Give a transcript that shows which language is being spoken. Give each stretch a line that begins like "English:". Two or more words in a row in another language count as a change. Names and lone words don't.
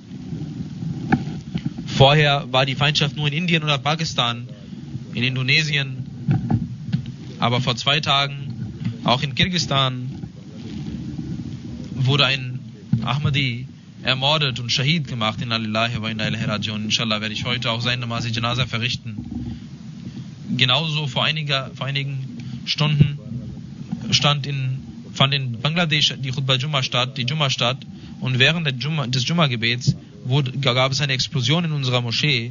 German: Vorher war die Feindschaft nur in Indien oder Pakistan, in Indonesien, aber vor 2 Tagen auch in Kirgisistan wurde ein Ahmadi ermordet und Shahid gemacht.
Arabic: إنا لله وإنا إليه راجعون.
German: Inshallah werde ich heute auch seine
Urdu: نماز جنازہ
German: verrichten. Genauso vor einigen Stunden fand in Bangladesch die
Urdu: خطبہ جمعہ
German: statt, die Jumma statt, und während des Jumma-Gebets gab es eine Explosion in unserer Moschee.